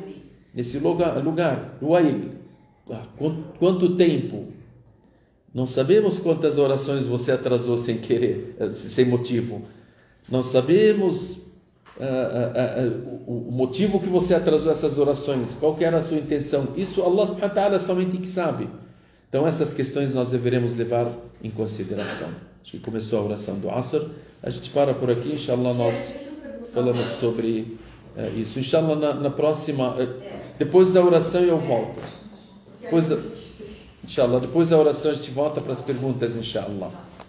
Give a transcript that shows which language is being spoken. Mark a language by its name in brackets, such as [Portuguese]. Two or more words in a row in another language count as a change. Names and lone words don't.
[Portuguese] Nesse lugar, Wail. Quanto tempo? Não sabemos quantas orações você atrasou sem querer, sem motivo. Não sabemos o motivo que você atrasou essas orações, qual que era a sua intenção. Isso Allah [Arabic] سبحانه وتعالى [Portuguese] somente que sabe. Então essas questões nós deveremos levar em consideração. Acho que começou a oração do Asr. A gente para por aqui, inshallah nós falamos sobre isso. Inshallah na próxima, depois da oração eu volto. Inshallah, depois da oração a gente volta para as perguntas, inshallah.